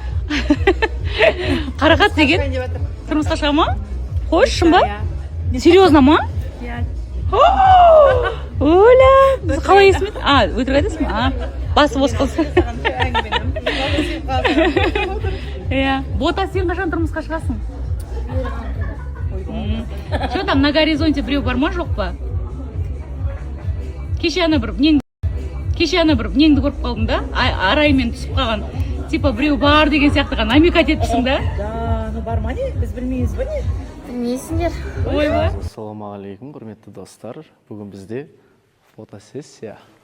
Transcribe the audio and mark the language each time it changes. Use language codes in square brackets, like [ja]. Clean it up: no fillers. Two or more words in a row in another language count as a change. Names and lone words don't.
[kk] Қарақат деген тұрмысқа шыға ма? Қойшы шын ба? Серьезно ма? Иә. Оля, біз қалай есімеді? Өтірік айтасың ба? Басы бос болсын. Иә. Бота, сен қашан тұрмысқа шығасың? [ru] Что там на горизонте [kk] біреу бар ма, жоқ па? Кеше ана бір неңді көріп қалдым да, араймен түсіп қалған. Типа біреу бар деген сияқты намек етіпсің да? [ru] Да, ну [kk] бар ма не? Біз білмейміз ба не? Білмейсіңдер. Ой ба? Ассалаумағалейкум, құрметті достар. Бүгін бізде фотосессия.